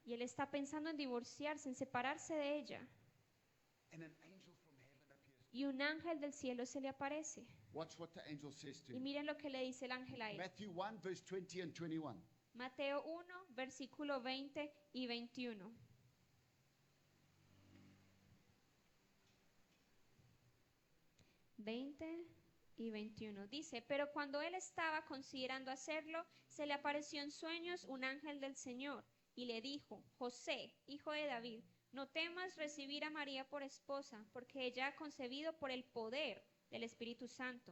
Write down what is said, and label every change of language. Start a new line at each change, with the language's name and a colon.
Spanish: y él está pensando en divorciarse, en separarse de ella.
English: And an angel from heaven appears.
Spanish: Y un ángel del cielo se le aparece.
English: Watch what the angel says to
Spanish: Y
English: him.
Spanish: miren lo que le dice el ángel a él.
English: Matthew 1, verse 20 and 21.
Spanish: Mateo 1, versículo 20 y 21. Y 21 dice, pero cuando él estaba considerando hacerlo, se le apareció en sueños un ángel del Señor y le dijo, José, hijo de David, no temas recibir a María por esposa, porque ella ha concebido por el poder del Espíritu Santo.